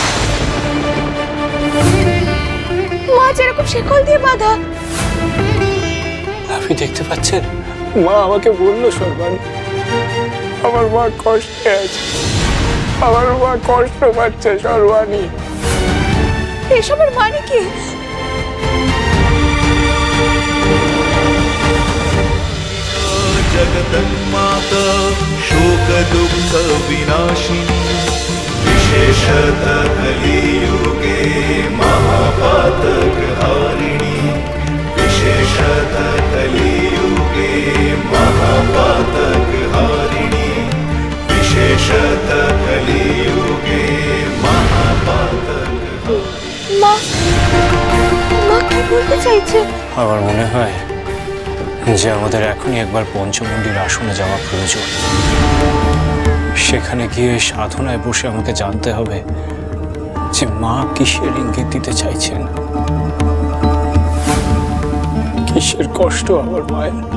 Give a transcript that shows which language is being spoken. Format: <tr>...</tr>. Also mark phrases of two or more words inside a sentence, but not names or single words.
<bn>মা যেরকম শেকল দিয়ে বাঁধা। আপনি দেখতে পাচ্ছেন? মা আমাকে বললো সর্বাণী, আমার মা কষ্টে আছে, আমার মা কষ্ট পাচ্ছে। সর্বাণী, এসবের মানে কি?</bn> <sa>जगदन्माता शोक दुःख विनाशिनी विशेषतः कलियुगे महापातक हारिणी विशेषतः कलियुगे महापातक हारिणी विशेषतः कलियुगे महापातक</sa> <bn>মা, মা কি বলতে চাইছে? আমার মনে হয় যে আমাদের এখনই একবার পঞ্চমুণ্ডির আসনে যাওয়া প্রয়োজন। সেখানে গিয়ে সাধনায় বসে আমাকে জানতে হবে যে মা কিসের ইঙ্গিত দিতে চাইছেন, কিসের কষ্ট আমার মায়ের।</bn>